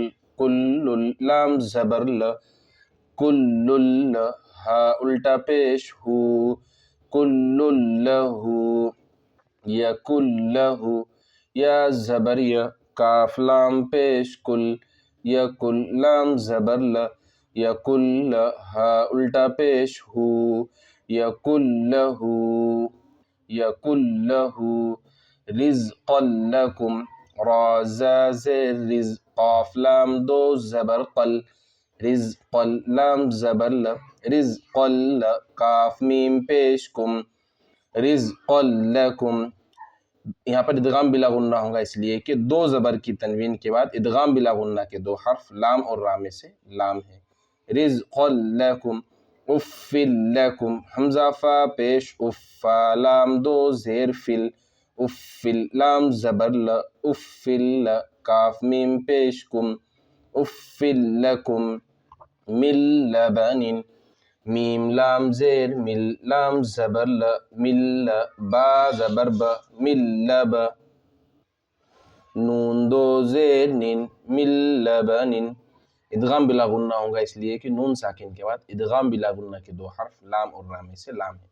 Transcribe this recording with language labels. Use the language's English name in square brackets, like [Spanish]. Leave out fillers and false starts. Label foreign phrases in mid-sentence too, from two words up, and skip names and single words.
[Urdu] کل لام زبر ل کل ل، ہا الٹا پیش ہو کل لہو، یا کلہو، یا زبر یا، کاف لام پیش کل، یا کل لام زبر ل یا کل، ہا الٹا پیش ہو یا کلہو، یا کلہو. [Arabic] رزقا لکم، [Urdu] را زا زیر رز، قاف لام دو زبر قل، رزقا لام زبر ل رزقا ل، کاف میم پیش کم، [Arabic] رزقا لکم. [Urdu] یہاں پر ادغام بلا غنہ ہوگا، اس لیے کہ دو زبر کی تنوین کے بعد ادغام بلا غنہ کے دو حرف لام اور را میں سے لام ہے. [Arabic] رزقا لکم، اف لکم، [Urdu] حمزہ فا پیش اف، فا لام دو زیر فل، اف لام زبر ل اف ل، کاف میم پیش کم، [Arabic] اف لکم. من لبن، [Urdu] میم لام زیر مل لام زبر ل مل، با زبر ب مل لب، نون دو زیر نن مل لبن. ادغام بلا غنہ ہوگا، اس لیے کہ نون ساکن کے بعد ادغام بلا غنہ کے دو حرف لام اور را میں سے لام ہے.